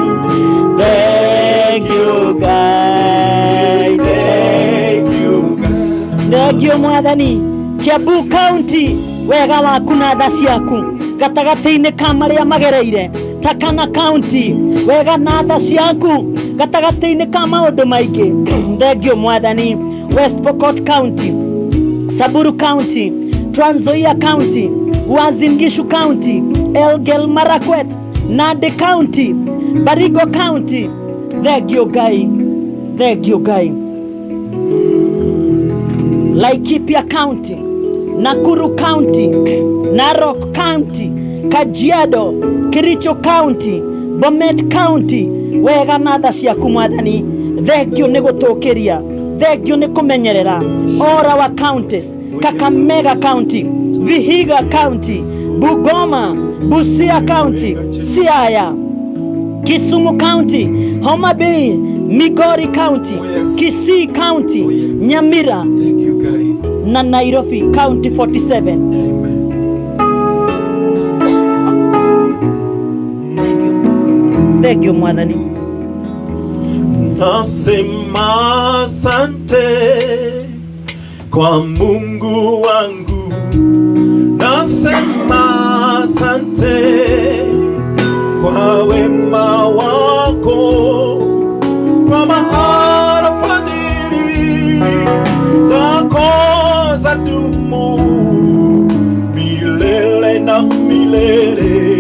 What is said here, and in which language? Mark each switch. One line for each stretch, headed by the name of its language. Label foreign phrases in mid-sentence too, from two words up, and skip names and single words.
Kikuyu: Thegio Ngai, thegio Ngai. Thengio Mwathani. Kiambu County, wega waku na tha ciaku gatagati-inĩ ka marĩa magereire. Turkana County, wega na tha ciaku gatagati-inĩ ka maũndũ maingĩ. Thengio Mwathani. West Pokot County, Samburu County, Trans Nzoia County, Uasin Gishu County, Elgeyo Marakwet, Nandi County, Baringo County. Thengio Ngai, thengio Ngai. Laikipia County, Nakuru County, Narok County, Kajiado, Kericho County, Bomet County. Wega na tha ciaku Mwathani. Thengio nĩ gũtũkĩria, thengio nĩ kũmenyerera.
English: All our counties, Kakamega County, Vihiga County, Bungoma, Busia County, Siaya, Kisumu County, Homa Bay, Migori County, Kisii County, Nyamira na Nairobi County 47. Thank you Mwathani.
Swahili: Nasema asante kwa Mungu wangu, nasema asante kwa wema wako, kwa maana fadhili zako zadumu milele na milele.